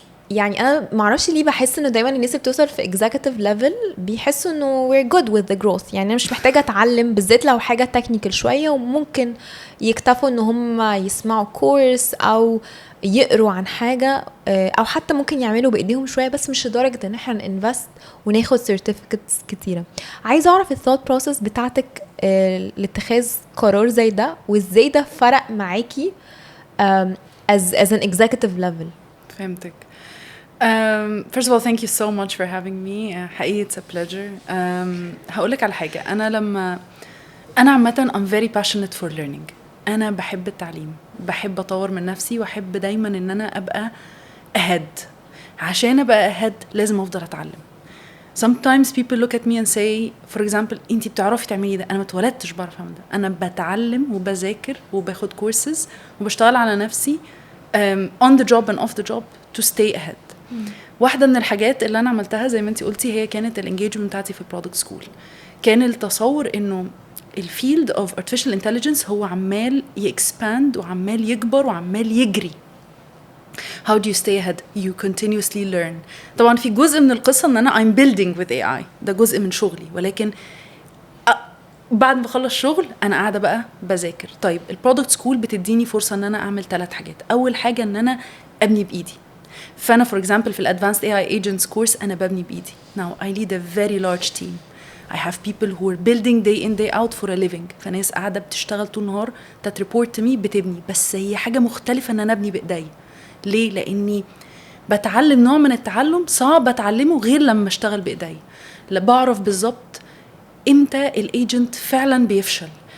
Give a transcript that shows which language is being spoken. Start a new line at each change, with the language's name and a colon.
Arabic: يعني انا معرفش ليه بحس انه دايما الناس اللي بتوصل في executive level بيحسوا انه
English: we're good with the growth،
Arabic: يعني انا مش محتاجه اتعلم، بالذات لو حاجه تكنيكال شويه، وممكن يكتفوا ان هم يسمعوا كورس او يقروا عن حاجه، او حتى ممكن يعملوا بايديهم شويه، بس مش لدرجه ان احنا ننفست وناخد certificates كتيره. عايزه اعرف الثوت بروسس بتاعتك لاتخاذ قرار زي ده، وازاي ده فرق معاكي
English: as an executive level.
Arabic: فهمتك.
English: First of all, thank you so much for having me.
Arabic: حقيقي
English: it's a pleasure.
Arabic: هقولك على حاجة. أنا عامة
English: I'm very passionate for learning.
Arabic: أنا بحب التعليم، بحب أطور من نفسي، وأحب دايما إن أنا أبقى ahead. عشان أبقى ahead لازم أفضل أتعلم.
English: Sometimes people look at me and say, for example,
Arabic: أنتي بتعرفي تعملي ده. أنا ما اتولدتش بعرف أعمل ده. أنا بتعلم وبذاكر وباخد courses وبشتغل على نفسي
English: on the job and off the job to stay ahead.
Arabic: واحدة من الحاجات اللي أنا عملتها زي ما أنتي قلتي هي كانت الانجيجمنت بتاعتي في البرودكت سكول. كان التصور إنه الفيلد
English: of artificial intelligence
Arabic: هو عمال يexpand وعمال يكبر وعمال يجري.
English: How do you stay ahead? You continuously learn.
Arabic: طبعا في جزء من القصة إن أنا
English: I'm building with AI،
Arabic: ده جزء من شغلي، ولكن بعد ما بخلص شغل أنا قاعدة بقى بذاكر. طيب البرودكت سكول بتديني فرصة إن أنا أعمل 3 حاجات. أول حاجة إن أنا أبني بإيدي. فأنا
English: for example
Arabic: في الادفانسد AI agents course أنا ببني بإيدي.
English: Now I lead a very large team. I have people who are building day in day out for a living.
Arabic: فناس قاعدة بتشتغل طول النهار تتريبورت مي بتبني، بس هي حاجة مختلفة إن أنا أبني بإيدي. ليه؟ لأني بتعلم نوع من التعلم صعب أتعلمه غير لما أشتغل بإيدي. بعرف بالظبط إمتى الagent فعلا بيفشل،